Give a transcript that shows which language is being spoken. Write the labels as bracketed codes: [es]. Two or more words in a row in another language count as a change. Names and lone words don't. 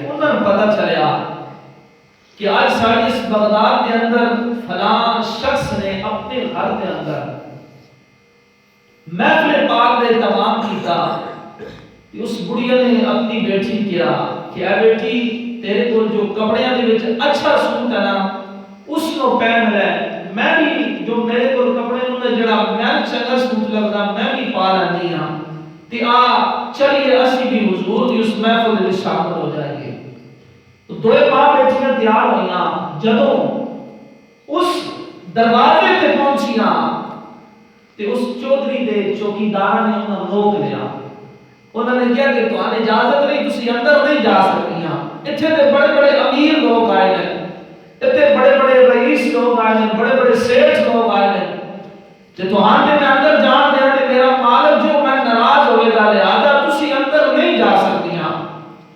[ur] انہوں نے پتہ چلیا کہ آج ساڑی اس بغداد کے اندر فلاں شخص نے اپنے گھر کے اندر محفل پاک [pa] دے تمام کیتا. [ur] اس بڑھیا نے اپنی بیٹی کیا [pa] کہ اے بیٹی تیرے کو جو کپڑیاں دے وچ اچھا سوٹ ہے نا اس کو پہن لے، میں بھی جو میرے کو کپڑے نے جڑا میں چنگا سوٹ لگدا میں بھی پا لینی ہاں تے آ چلیے اسی بھی حضور دی اس محفل وچ شامل ہو جائیے. تو دوے ماں بیٹیاں تیار ہوئیاں. جدوں اس دروازے تے پہنچیاں تے اس چودھری دے چوکیدار نے انہاں روک لیا. انہوں نے کہا کہ تو آنے اجازت نہیں، تسی اندر نہیں جا سکتیاں، [ur] اتنے تے بڑے بڑے امیر لوگ آئے ہیں، اتنے بڑے بڑے رئیس لوگ آئے ہیں، بڑے بڑے سیٹھ لوگ آئے ہیں. [pa] جے تو ہاں تے میں اندر جان دیا تے میرا مالک جو میں ناراض ہوئے گا، لہذا تسی اندر نہیں جا سکتیاں.